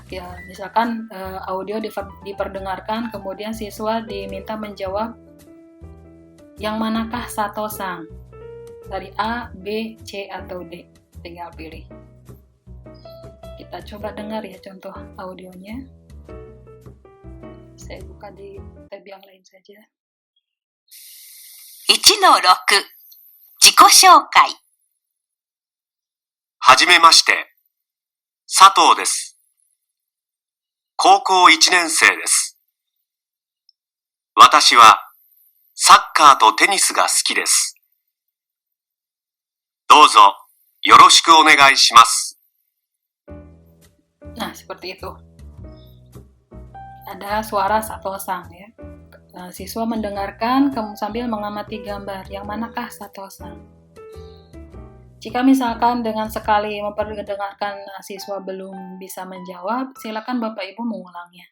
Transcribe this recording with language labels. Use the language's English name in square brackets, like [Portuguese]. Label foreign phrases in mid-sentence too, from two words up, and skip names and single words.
[Indonesian] Misalkan audio diperdengarkan, kemudian siswa diminta menjawab yang manakah Sato-san, dari A, B, C, atau D. Tinggal pilih. Kita coba dengar ya contoh audionya. Saya buka di tab yang lain saja. [Japanese] 1-6 自己紹介。はじめまして。佐藤です。高校1年生です。私はサッカーとテニスが好きです。どうぞよろしくお願いします。 [Indonesian] Nah, seperti itu. Ada suara Sato-san ya. Siswa mendengarkan sambil mengamati gambar. Yang manakah Sato-san? Jika misalkan dengan sekali memperdengarkan siswa belum bisa menjawab, silakan Bapak Ibu mengulangnya.